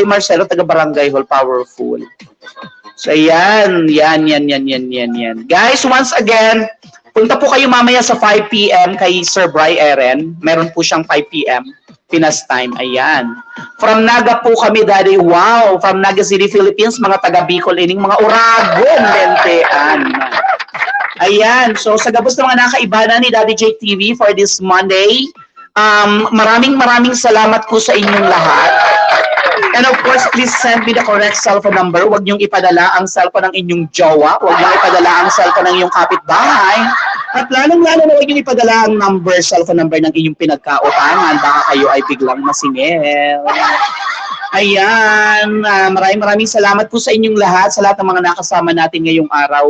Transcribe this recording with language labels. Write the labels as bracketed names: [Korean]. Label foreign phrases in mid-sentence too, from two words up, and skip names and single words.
[Filipino] Marcelo, taga Barangay Hall, powerful. So, yan. Guys, [English] once again, [Filipino] punta po kayo mamaya sa 5 p.m. kay Sir Bri Erin. Meron po siyang 5 p.m. Pinas time. Ayan. From Naga po kami, [English] Daddy. Wow. From Naga City, Philippines. [Bikol] Mga taga Bicol, ining mga Uragon, Lentean. Ayan. So, sa gabos ng mga nakaibana ni Daddy Jake TV [English] for this Monday, [Filipino] maraming salamat po sa inyong lahat. [English] And of course, please send me the correct cellphone number. [Filipino] Huwag niyong ipadala ang cellphone ng inyong jowa. Huwag niyong ipadala ang cellphone ng inyong kapitbahay. At lalong-lalo na huwag niyong ipadala ang cellphone number ng inyong pinagkautangan. Baka kayo ay biglang masingil. Ayan, maraming salamat po sa inyong lahat, sa lahat ng mga nakasama natin ngayong araw.